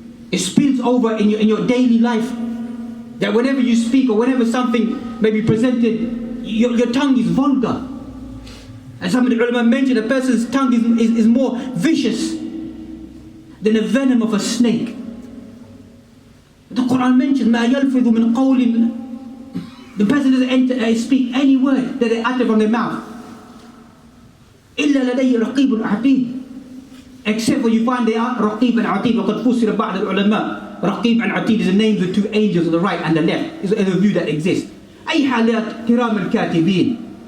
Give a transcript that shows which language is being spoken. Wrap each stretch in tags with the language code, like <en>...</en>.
<en>It spills over in your daily life. That whenever you speak or whenever something may be presented, your tongue is vulgar. And some of the ulama mentioned a person's tongue is more vicious than the venom of a snake. The Quran mentions,</en> <ar>مَا يَلْفِظُ مِنْ قَوْلٍ.</ar> <en>The person doesn't speak any word that they utter from their mouth.</en> <ar>إِلَّا لَدَيْهِ رَقِيبٌ عَتِيدٌ.</ar> <en>Except when you find they are Raqib and Atid.</en> <ar>وَقَدْ فُسِرَ بَعْضَ الْعُلَمَاء.</ar> <en>Raqib and Atid is the names of two angels on the right and the left. Is a view that exists.</en> <ar>أي حالات كرام الكاتبين.</ar>